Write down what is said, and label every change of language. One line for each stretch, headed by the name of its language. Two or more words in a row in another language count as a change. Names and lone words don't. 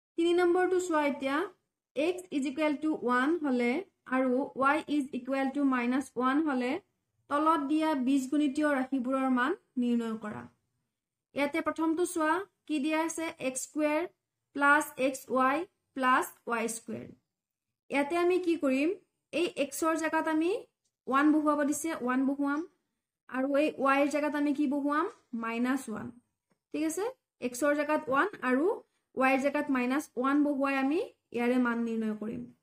Assamese: 3 নম্বৰটো চোৱা এতিয়া
English: x is equal to 1
Assamese: হলে আৰু
English: y is equal to -1
Assamese: হলে তলত দিয়া বীজগণিতীয় ৰাশিবোৰৰ মান নিৰ্ণয় কৰা ইয়াতে প্ৰথমটো চোৱা কি দিয়া আছে x² + xy + y² ইয়াতে আমি কি কৰিম এই x ৰ জায়গাত আমি 1 বহুৱাব দিছে 1 বহুৱাম আৰু এই y ৰ জায়গাত আমি কি বহুৱাম -1 ঠিক আছে x ৰ জায়গাত 1 আৰু y ৰ জায়গাত -1 বহুৱাই আমি ইয়াৰে মান নিৰ্ণয় কৰিম